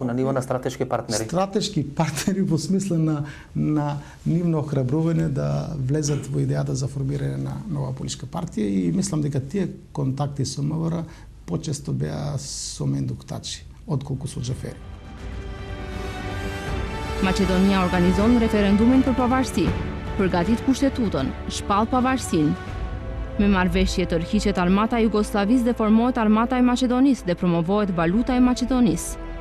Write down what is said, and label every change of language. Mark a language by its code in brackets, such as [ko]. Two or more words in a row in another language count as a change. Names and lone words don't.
[mk] На ниво на стратешки партнери. Стратешки партнери во смисла на нивно охрабрување да влезат во идејата за формирање на нова политичка партија и мислам дека тие контакти со МВР почесто беа со Мендух Тачи, отколку со Џафери. [sq] Maqedonia organizon referendumin për pavarësi, përgatit kushtetutën, shpall pavarësinë. Me marrëveshje tërhiqet armata e Jugosllavisë dhe formohet armata e Maqedonisë dhe promovohet valuta e Maqedonisë.